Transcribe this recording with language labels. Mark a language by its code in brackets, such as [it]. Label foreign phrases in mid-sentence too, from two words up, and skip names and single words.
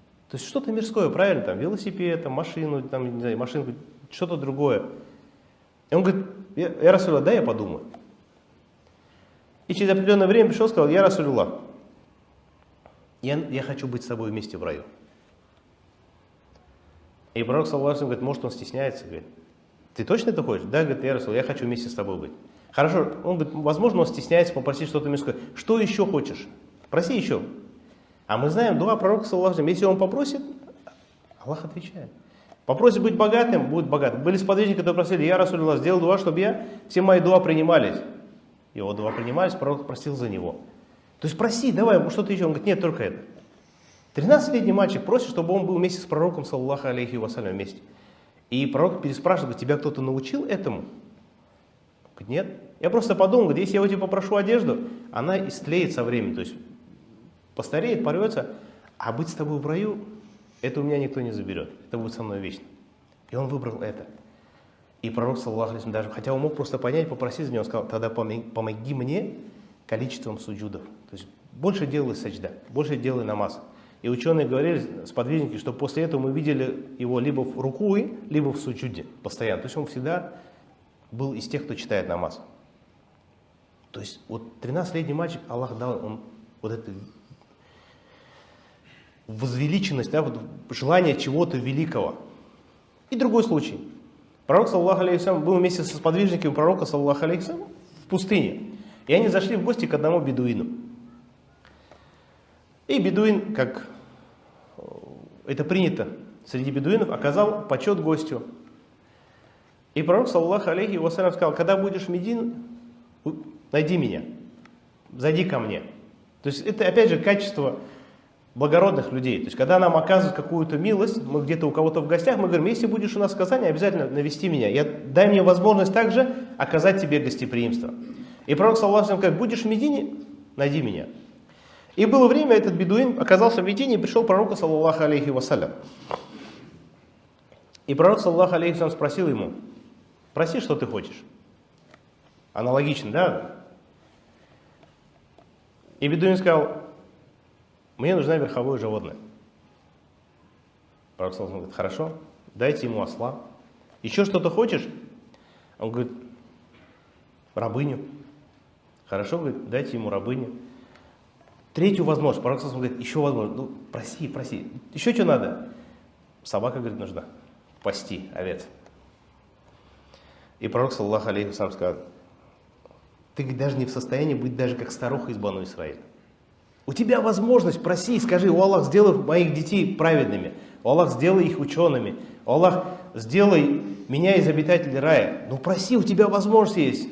[ru] То есть что-то мирское, правильно, там, велосипед, там, машину, там, не знаю, машинку, что-то другое. И он говорит, я Расулуллах, да, я подумаю. И через определенное время пришел и сказал, я Расулуллах, я хочу быть с тобой вместе в раю. И пророк, [ar] صلى الله عليه وسلم, [ru] говорит, может, он стесняется, говорит, ты точно это хочешь? Да, говорит, я Расулуллах, я хочу вместе с тобой быть. Хорошо, он говорит, возможно, он стесняется попросить что-то мирское. Что еще хочешь? Проси еще. А мы знаем, дуа пророка, [ar] صلى الله عليه وسلم, [ru] если он попросит, Аллах отвечает. Попросит быть богатым, будет богатым. Были сподвижники, которые просили, я Расулуллах, сделал дуа, чтобы все мои дуа принимались. Его дуа принимались, пророк просил за него. То есть проси, давай, что-то еще. Он говорит, нет, только это. 13-летний мальчик просит, чтобы он был вместе с пророком, [ar] صلى الله عليه وسلم, [ru] вместе. И пророк переспрашивает, говорит, тебя кто-то научил этому? Говорит, нет. Я просто подумал, говорит, если я у тебя попрошу одежду, она истлеет со временем, то есть постареет, порвется, а быть с тобой в раю, это у меня никто не заберет, это будет со мной вечно. И он выбрал это. И пророк, [ar] صلى الله عليه وسلم, [ru] даже, хотя он мог просто понять, попросить за него, он сказал, тогда помоги мне количеством суджудов. То есть больше делай саджда, больше делай намаз. И ученые говорили, сподвижники, что после этого мы видели его либо в рукуе, либо в суджуде постоянно. То есть он всегда был из тех, кто читает намаз. То есть вот 13-летний мальчик, Аллах дал он вот эту возвеличенность, да, вот желание чего-то великого. И другой случай. Пророк, [ar] صلى الله عليه وسلم, [ru] был вместе со сподвижниками пророка, [ar] صلى الله عليه وسلم, [ru] в пустыне. И они зашли в гости к одному бедуину. И бедуин, как это принято среди бедуинов, оказал почет гостю. И пророк, [ar] صلى الله عليه وسلم, [ru] сказал, когда будешь в Медине, найди меня, зайди ко мне. То есть это опять же качество благородных людей. То есть когда нам оказывают какую-то милость, мы где-то у кого-то в гостях, мы говорим, если будешь у нас в Казани, обязательно навести меня. Дай мне возможность также оказать тебе гостеприимство. И пророк, [ar] صلى الله عليه وسلم, [ru] как будешь в Медине, найди меня. И было время, этот бедуин оказался в Медине и пришел к пророку, [ar] صلى الله عليه وسلم. [ru] И пророк, [ar] صلى الله عليه وسلم, [ru] спросил ему, проси, что ты хочешь. Аналогично, да? И бедуин сказал, мне нужна верховое животное. Пророк, [ar] صلى الله عليه وسلم, [ru] говорит, хорошо, дайте ему осла. Еще что-то хочешь? Он говорит, рабыню. Хорошо, говорит, дайте ему рабыню. Третью возможность. Пророк [ar] صلى الله عليه وسلم, [ru] говорит, еще возможность. Ну, проси. Еще что надо? Собака, говорит, нужна. Пасти овец. И пророк, [ar] صلى الله عليه وسلم, [ru] сказал, ты даже не в состоянии быть даже как старуха из Бану Исраиля. У тебя возможность, проси, скажи, о Аллах, сделай моих детей праведными, о Аллах, сделай их учеными, о Аллах, сделай меня из обитателей рая. Ну проси, у тебя возможность есть.